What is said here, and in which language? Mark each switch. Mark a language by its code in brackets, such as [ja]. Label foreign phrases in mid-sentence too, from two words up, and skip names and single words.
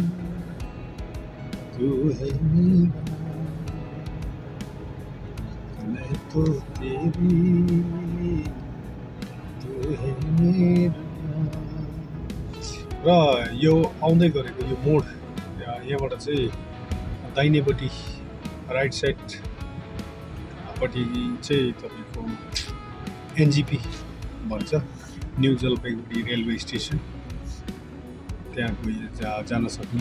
[hi] तू है मेरा, मैं तो तेरी तू है मेरा। [ne] र यो आउँदै गरेको यो मोड, यहाँबाट चाहिँ दाहिनेपट्टि [en] right side [ne] पट्टि चाहिँ तपाईँको एनजेपी भन्छ, न्यू जलपाइगुडी रेलवे स्टेसन, त्यहाँ जान सकिन्छ।